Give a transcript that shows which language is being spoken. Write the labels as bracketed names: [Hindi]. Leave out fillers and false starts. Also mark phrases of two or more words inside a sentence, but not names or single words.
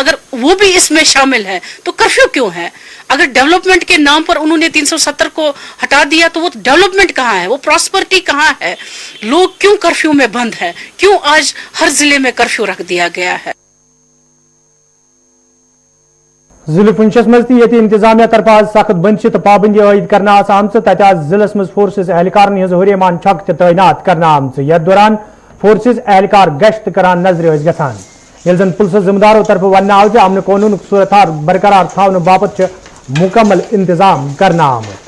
[Hindi] अगर वो भी इसमें शामिल है तो कर्फ्यू क्यों है? अगर डेवलपमेंट के नाम पर उन्होंने 370 को हटा दिया तो वो डेवलपमेंट कहाँ है, वो प्रॉस्पेरिटी कहाँ है? लोग क्यों कर्फ्यू में बंद है? क्यों आज हर जिले में कर्फ्यू रख दिया गया है? [Kashmiri] जिले पुंछस मज इंतजामिया तरफ आज सख्त बंदिश तो पाबंदी आयद करना आम तत जिलस मज फोर्सेस एहलकार हुरियमान छक तैनात करना आम यथ दौरान फोर्सेस एहलकार गश्त करान नजर गसान ये जन पुलिस जिम्मेदारों तरफ वन आव अमन कानून सूरत हाल बरकरार थवन बापत मुकम्मल इंतजाम करना आम।